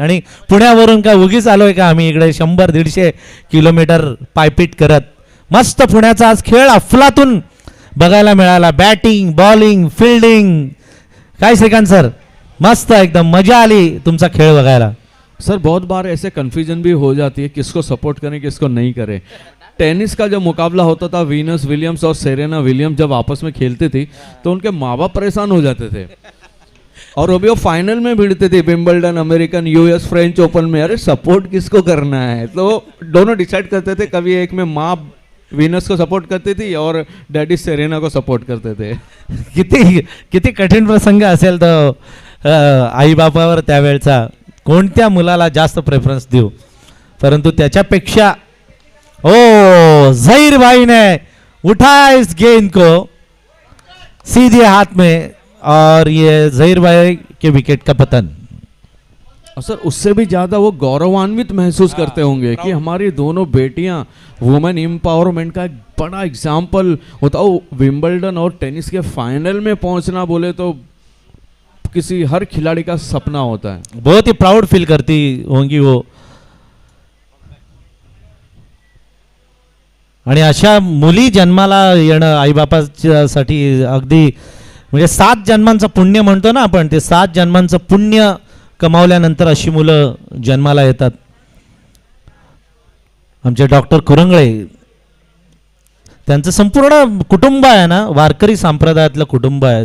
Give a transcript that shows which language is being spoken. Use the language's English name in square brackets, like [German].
[Marathi] आणि पुण्यावरून काय उगीच आलोय का आम्ही इकडे 100-150 किलोमीटर पायपीट करत. मस्त पुण्याचा आज खेळ अफलातून बघायला मिळाला. बॅटिंग बॉलिंग फिल्डिंग काय श्रीकांत सर मस्त एकदम मजा आली तुमचा खेळ बघायला. [Hindi] सर बहुत बार ऐसे कन्फ्यूजन भी हो जाती है किसको सपोर्ट करें किसको नहीं करें. टेनिस का जब मुकाबला होता था वीनस विलियम्स और सेरेना विलियम्स जब आपस में खेलती थी तो उनके माँ बाप परेशान हो जाते थे और अभी वो फाइनल में भिड़ते थे Wimbledon American US French open में. अरे सपोर्ट किसको करना है तो दोनों डिसाइड करते थे. कभी एक में माँ वीनस को सपोर्ट करती थी और डैडी सेरेना को सपोर्ट करते थे. [Marathi] किती कठीण प्रसंग असेल तो आई बापावर त्यावेळचा कोणत्या मुलाला जास्त प्रेफरन्स देऊ. परंतु त्याच्यापेक्षा [Hindi] ओ जहीर भाई ने उठाया इस गेंद को सीधे हाथ में और ये जहीर भाई के विकेट का पतन. और सर उससे भी ज़्यादा वो गौरवान्वित महसूस करते होंगे कि हमारी दोनों बेटियां वुमेन एम्पावरमेंट का एक बड़ा एग्जाम्पल होता हो. विंबलडन और टेनिस के फाइनल में पहुंचना बोले तो किसी हर खिलाड़ी का सपना होता है. बहुत ही प्राउड फील करती होंगी वो. [Marathi] आणि अशा मुली जन्माला येणं आईबापासाठी अगदी म्हणजे 7 जन्मांचं पुण्य म्हणतो ना आपण, ते 7 जन्मांचं पुण्य कमावल्यानंतर अशी मुलं जन्माला येतात. आमचे डॉक्टर कुरंगळे त्यांचं संपूर्ण कुटुंब आहे ना वारकरी संप्रदायातलं कुटुंब आहे.